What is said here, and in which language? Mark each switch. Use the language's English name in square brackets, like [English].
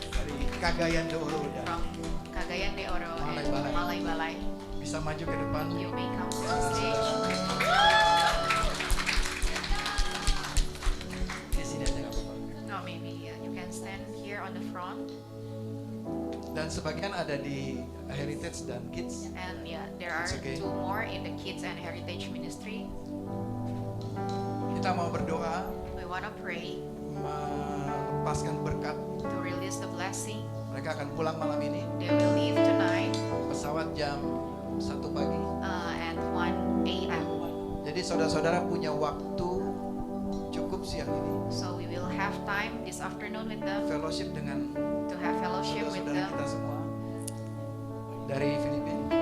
[Indonesian] dari Cagayan de Oro dan [English] from Cagayan de Oro Malay and Balay. Malay Balay. [Indonesian] bisa maju ke depan. [English] You may come to the stage. [Indonesian] Di sini aja nggak apa-apa. [English] No, maybe you can stand here on the front. [Indonesian] Dan sebagian ada di Heritage dan Kids. [English] And yeah, there are It's okay. 2 more in the Kids and Heritage Ministry. [Indonesian] Kita mau berdoa, [English] We want to pray [Indonesian] melepaskan berkat [English] to release the blessing [Indonesian] Mereka akan pulang malam ini. [English] They will leave tonight [Indonesian] Pesawat jam 1 pagi. [English] at 1 a.m. [Indonesian] Jadi saudara-saudara punya waktu cukup siang ini. [English] So we will have time this afternoon with them [Indonesian] Fellowship dengan [English] to have fellowship with [Indonesian] saudara-saudara [English] them [Indonesian] kita semua dari Filipina.